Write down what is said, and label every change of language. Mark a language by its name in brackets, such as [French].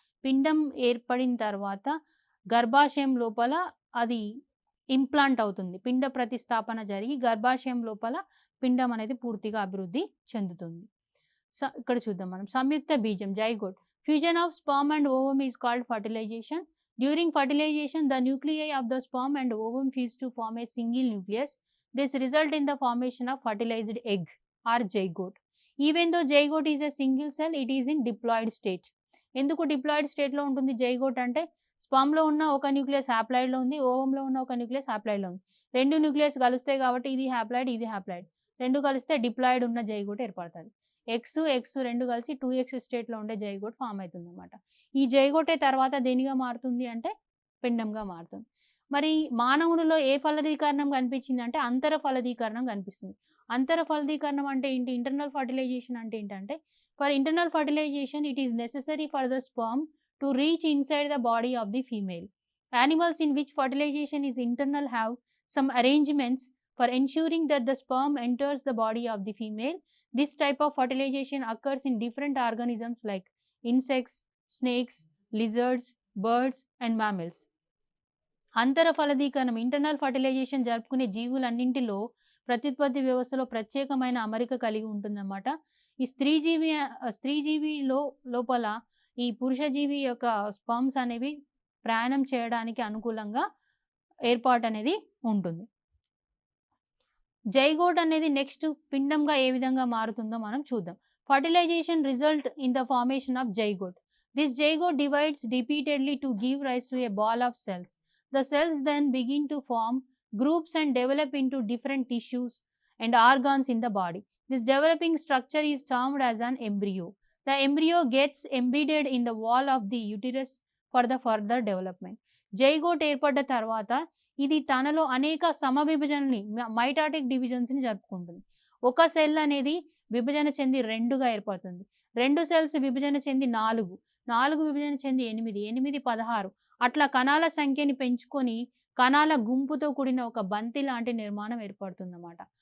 [Telugu] పిండం ఏర్పడిన తర్వాత గర్భాశయం లోపల అది ఇంప్లాంట్ అవుతుంది. పిండ ప్రతిస్థాపన జరిగి గర్భాశయం లోపల పిండం అనేది పూర్తిగా అభివృద్ధి చెందుతుంది. ఇక్కడ చూద్దాం మనం. సంయుక్త బీజం [English] Zygote. Fusion of sperm and ovum is called fertilization. During fertilization, the nuclei of the sperm and ovum fuse to form a single nucleus. This result in the formation of fertilized egg or zygote. Even though zygote is a single cell, it is in diploid state. [Telugu] ఎందుకు diploid స్టేట్లో ఉంటుంది zygote అంటే? స్పర్మ్లో ఉన్న ఒక nucleus హ్యాప్లాయిడ్లో ఉంది, ఓవంలో ఉన్న ఒక nucleus హ్యాప్లాయిడ్లో ఉంది. రెండు న్యూక్లియస్ కలుస్తాయి కాబట్టి ఇది హ్యాప్లాయిడ్, ఇది హ్యాప్లాయిడ్. రెండు కలిస్తే డిప్లాయిడ్ ఉన్న జైగోట్ ఏర్పడుతుంది. ఎక్స్ రెండు కలిసి 2x స్టేట్లో ఉండే జైగోట్ ఫామ్ అవుతుంది అనమాట. ఈ జైగోటే తర్వాత దేనిగా మారుతుంది అంటే పిండంగా మారుతుంది. మరి మానవునిలో ఏ ఫలదీకరణం కనిపించింది అంటే అంతర ఫలదీకరణం కనిపిస్తుంది. అంతర ఫలదీకరణం అంటే ఏంటి? ఇంటర్నల్ ఫర్టిలైజేషన్ అంటే ఏంటంటే, [English] For internal fertilization it is necessary for the sperm to reach inside the body of the female. Animals in which fertilization is internal have some arrangements for ensuring that the sperm enters the body of the female. This type of fertilization occurs in different organisms like insects, snakes, lizards, birds and mammals. [Telugu] అంతర ఫలదీకరణం internal fertilisation జరుపుకునే జీవులన్నింటిలో ప్రత్యుత్పత్తి వ్యవస్థలో ప్రత్యేకమైన అమరిక కలిగి ఉంటుందన్నమాట. ఈ స్త్రీజీవిలో లోపల ఈ పురుషజీవి యొక్క స్పర్మ్స్ అనేవి ప్రయాణం చేయడానికి అనుకూలంగా ఏర్పాటు అనేది ఉంటుంది. జైగోట్ అనేది నెక్స్ట్ పిండంగా ఏ విధంగా మారుతుందో మనం చూద్దాం. [English] Fertilization result in the formation of zygote. This zygote divides repeatedly to give rise to a ball of cells. The cells then begin to form groups and develop into different tissues and organs in the body. This developing structure is termed as an embryo. The embryo gets embedded in the wall of the uterus for the further development. [Telugu] Zygote ఏర్పడ్డ తర్వాత ఇది తనలో అనేక సమవిభజనని, mitotic డివిజన్స్ని జరుపుకుంటుంది. ఒక cell అనేది విభజన చెంది రెండుగా ఏర్పడుతుంది. రెండు సెల్స్ విభజన చెంది నాలుగు విభజన చెంది 8 16 అట్లా కణాల సంఖ్యని పెంచుకొని కణాల గుంపుతో కూడిన ఒక బంతి లాంటి నిర్మాణం ఏర్పడుతుందన్నమాట.